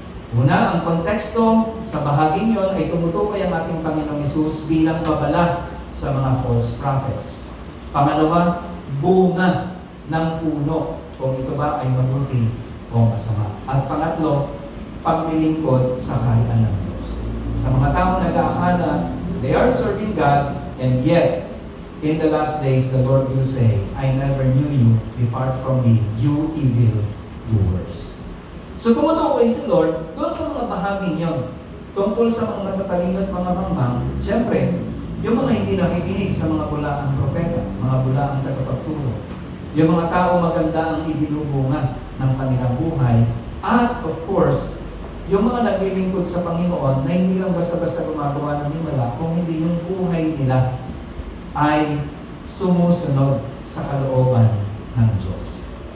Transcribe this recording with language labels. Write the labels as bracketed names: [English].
[Filipino] Una, ang konteksto sa bahaging yon ay tumutukoy ang ating Panginoong Hesus bilang babala sa mga false prophets. Pangalawa, bunga ng puno kung ito ba ay mabuti o masama. At pangatlo, paglilingkod sa kaharian ng Diyos. Sa mga taong nag-aakala, [English] they are serving God, and yet, in the last days, the Lord will say, I never knew you, depart from me, you evil doers. [Filipino] So tumutukoy si Lord doon sa mga bahaging yon. Tungkol sa mga matatalino at mga mangmang, siyempre, yung mga hindi nakikinig sa mga bulaang propeta, mga bulaang tagapagturo, yung mga tao maganda ang ibinubunga ng kanilang buhay, at [English] of course, [Filipino] yung mga naglilingkod sa Panginoon na hindi lang basta-basta gumagawa ng himala, kung hindi yung buhay nila ay sumusunod sa kalooban ng Diyos.